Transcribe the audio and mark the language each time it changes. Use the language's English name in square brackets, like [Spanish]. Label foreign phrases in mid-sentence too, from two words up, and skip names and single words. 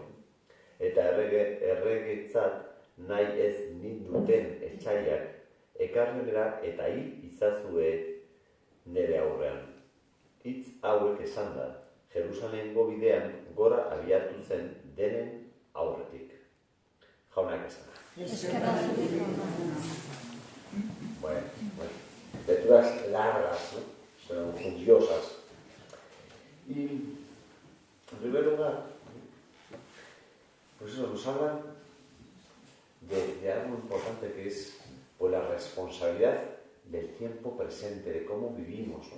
[Basque] Eta erregetzat nahi ez ninduten etxaiak, ekarrenera eta hil izazue nere aurrean. Hitz hauek esan da, Jerusalemgo bidean gora abiatu zen denen aurretik. Jaunak esan da. Bueno, [Spanish] lecturas largas, ¿no? Pero curiosas. Y, en primer lugar, pues eso, nos hablan de algo importante que es pues, la responsabilidad del tiempo presente, de cómo vivimos, ¿no?